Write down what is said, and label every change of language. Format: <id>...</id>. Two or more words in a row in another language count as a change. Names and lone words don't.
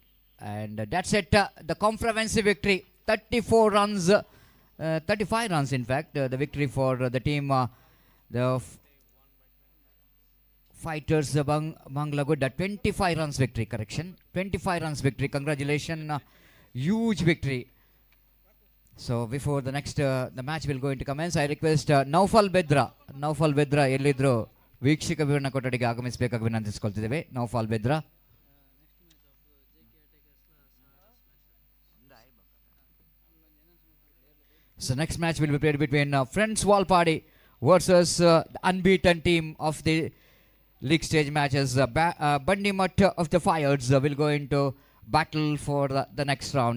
<en>And that's it, the comprehensive victory. 34 runs, 35 runs in fact, the victory for the team, the fighters Banglagoda. 25 runs victory, correction. 25 runs victory, congratulations, huge victory. So before the next, the match will go into commence, I request Naufal Bedra</en> <kn>ಎಲ್ಲಿದ್ರು ವೀಕ್ಷಕ ವಿವರಣ ಕೊಠಡಿಗೆ ಆಗಮಿಸಬೇಕಾಗಿ ವಿನಂತಿಸಿಕೊಳ್ತಿದ್ದೇವೆ.</kn> <en>Naufal Bedra. So next match will be played between Friends Walpadi versus the unbeaten team of the league stage matches. Bandimat of the Fires will go into battle for the next round.</en>